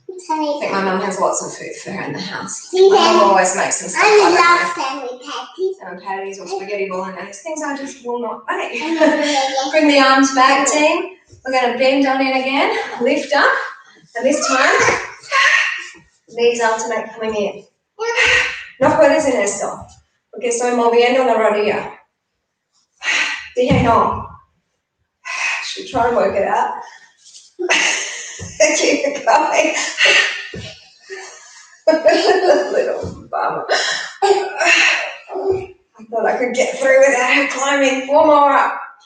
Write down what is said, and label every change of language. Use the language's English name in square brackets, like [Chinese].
[English] I think my mum has lots of food for her in the house. My mum always makes some stuff. I love salmon patties. Salmon patties or spaghetti bolognese. Things I just will not make. Bring the arms back, team. We're going to bend on in again. Lift up. And this time, knees alternate coming in. [Spanish] No puedes en esto. Porque estoy moviendo la rodilla. Dije no. [English] Should try and work it out. Keep it going. Little bum. I thought I could get through without her climbing. 4 more up.